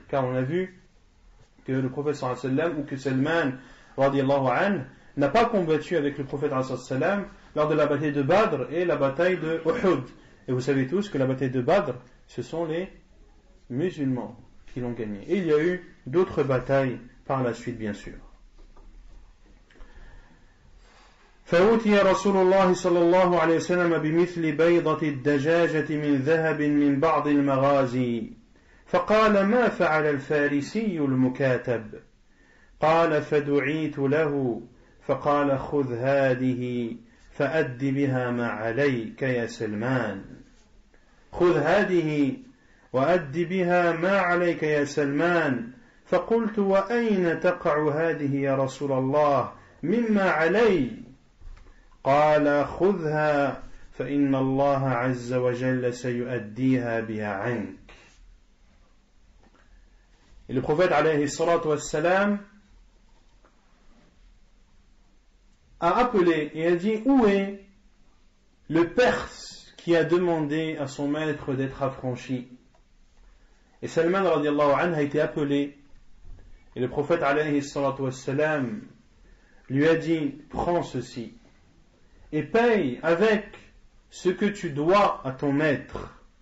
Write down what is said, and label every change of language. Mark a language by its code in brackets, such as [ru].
[fr] Car on a vu que le prophète sallallahu alayhi wa sallam, ou que Salman radiallahu anhu, n'a pas combattu avec le prophète sallallahu alayhi wa sallam lors de la bataille de Badr et la bataille de Uhud. Et vous savez tous que la bataille de Badr, ce sont les musulmans qui l'ont gagnée. Et il y a eu d'autres batailles par la suite, bien sûr. [ar] فأوتي رسول الله صلى الله عليه وسلم بمثل بيضة الدجاجة من ذهب من بعض المغازي فقال ما فعل الفارسي المكاتب قال فدعيت له فقال خذ هذه فأد بها ما عليك يا سلمان خذ هذه وأد بها ما عليك يا سلمان فقلت وأين تقع هذه يا رسول الله مما علي قال خذها فإن الله عز وجل سيؤديها بها عنك. [fr] Et le prophète alayhi salatu wassalam a appelé et a dit où est le Perse qui a demandé à son maître d'être affranchi. Et Salman radiallahu anhu a été appelé et le prophète alayhi salatu wassalam lui a dit prends ceci et paye avec ce que tu dois à ton maître.